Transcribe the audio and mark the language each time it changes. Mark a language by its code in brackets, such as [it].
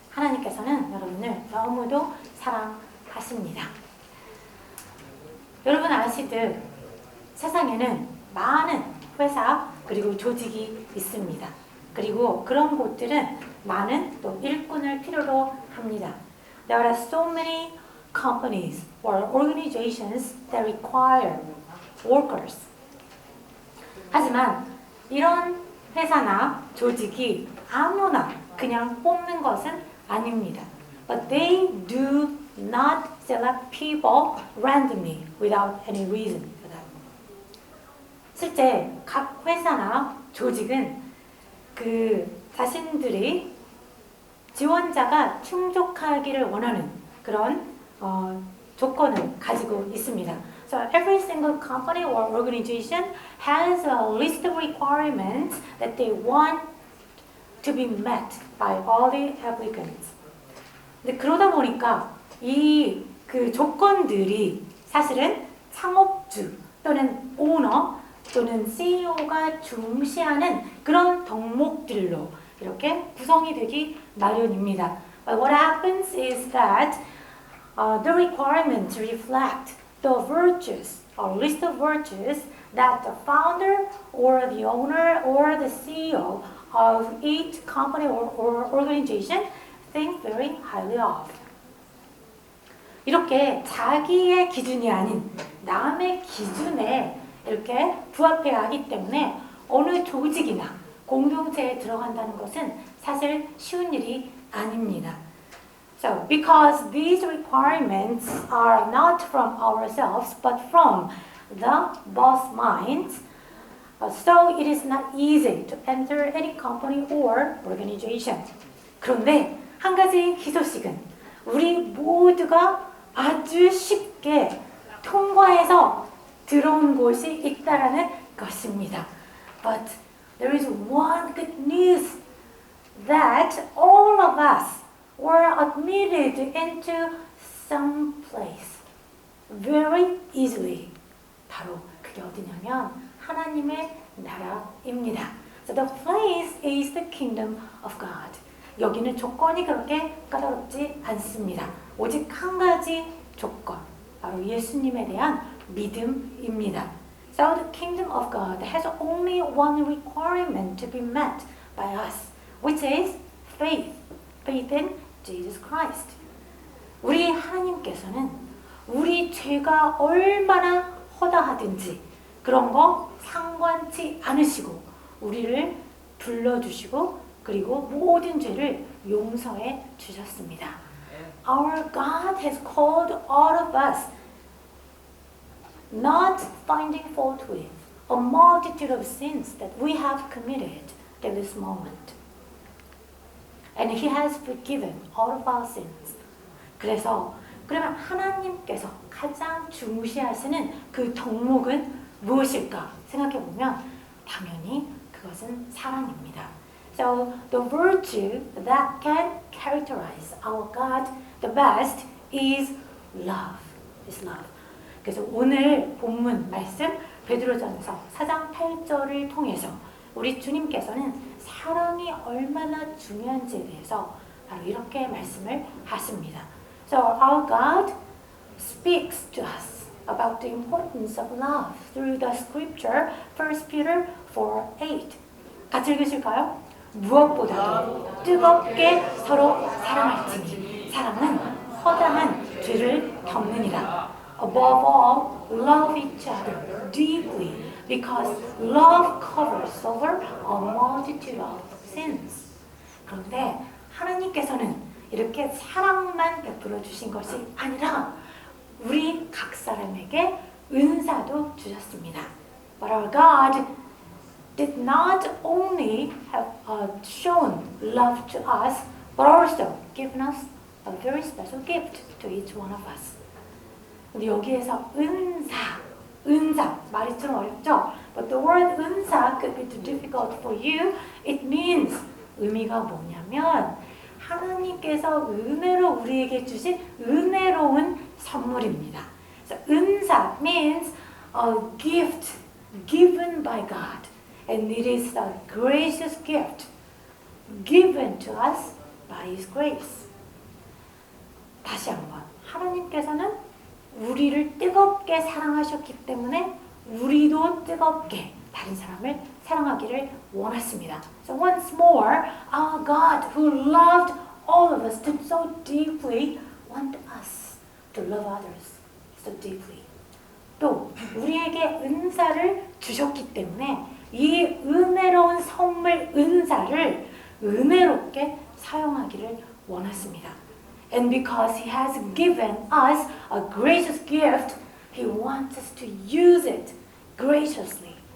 [ko] 하나님께서는 여러분을 너무도 사랑하십니다. 여러분 아시듯 세상에는 많은 회사 그리고 조직이 있습니다. 그리고 그런 곳들은 많은 또 일꾼을 필요로 합니다. [en] There are so many companies or organizations that require workers. [ko] 하지만 이런 회사나 조직이 아무나 그냥 뽑는 것은 아닙니다. [en] But they do not select people randomly without any reason for that. [ko] 실제 각 회사나 조직은 그 자신들이 지원자가 충족하기를 원하는 그런 조건을 가지고 있습니다. [en] So every single company or organization has a list of requirements that they want to be met by all the applicants. [ko] 근데 그러다 보니까 이 그 조건들이 사실은 창업주 또는 오너 또는 CEO가 중시하는 그런 덕목들로 이렇게 구성이 되기 마련입니다. [en] But what happens is that the requirements reflect the virtues or list of virtues that the founder or the owner or the CEO of each company or organization think very highly of. [ko] 이렇게 자기의 기준이 아닌 남의 기준에 이렇게 부합해야 하기 때문에 어느 조직이나 공동체에 들어간다는 것은 사실 쉬운 일이 아닙니다. [en] So, because these requirements are not from ourselves but from the boss minds, so it is not easy to enter any company or organization. [ko] 그런데 한 가지 희소식은 우리 모두가 아주 쉽게 통과해서 들어온 곳이 있다라는 것입니다. [en] But there is one good news that all of us were admitted into some place very easily. [ko] 바로 그게 어디냐면 하나님의 나라입니다. [en] So the place is the kingdom of God. [ko] 여기는 조건이 그렇게 까다롭지 않습니다. 오직 한 가지 조건, 바로 예수님에 대한 믿음입니다. [en] So the kingdom of God has only one requirement to be met by us, which is faith. Faith in Jesus Christ. [ko] 우리 하나님께서는 우리 죄가 얼마나 허다하든지 그런 거 상관치 않으시고 우리를 불러주시고 그리고 모든 죄를 용서해 주셨습니다. [en] Our God has called all of us, not finding fault with a multitude of sins that we have committed at this moment. And He has forgiven all of our sins. [ko] 그래서 그러면 하나님께서 가장 중시하시는 그 덕목은 무엇일까 생각해 보면 당연히 그것은 사랑입니다. [en] So the virtue that can characterize our God the best is love. Is love. [ko] 그래서 오늘 본문 말씀 베드로전서 4장 8절을 통해서 우리 주님께서는 사랑이 얼마나 중요한지에 대해서 바로 이렇게 말씀을 하십니다. [en] So our God speaks to us about the importance of love through the scripture 1 Peter 4:8. [ko] 같이 읽으실까요? 무엇보다도 뜨겁게 서로 사랑할지니 사랑은 허다한 죄를 덮느니라. [en] Above all, love each other deeply because love covers over a multitude of sins. [ko] 그런데 하나님께서는 이렇게 사랑만 베풀어 주신 것이 아니라 우리 각 사람에게 은사도 주셨습니다. [en] But our God did not only have shown love to us, but also given us a very special gift to each one of us. [ko] 근데 여기에서 은사 말이 좀 어렵죠? [en] But the word 은사 could be too difficult for you. It means [ko] 의미가 뭐냐면 하나님께서 은혜로 우리에게 주신 은혜로운 선물입니다. [en] So 은사 means a gift given by God. And it is a gracious gift given to us by His grace. [ko] 다시 한번. 하나님께서는 우리를 뜨겁게 사랑하셨기 때문에 우리도 뜨겁게 다른 사람을 사랑하기를 원하십니다. [en] So once more, our God who loved all of us so deeply want us to love others so deeply. [ko] 또 우리에게 은사를 주셨기 때문에 이 은혜로운 선물 은사를 은혜롭게 사용하기를 원하십니다. [en] And because He has given us a gracious gift, He wants us to use it graciously.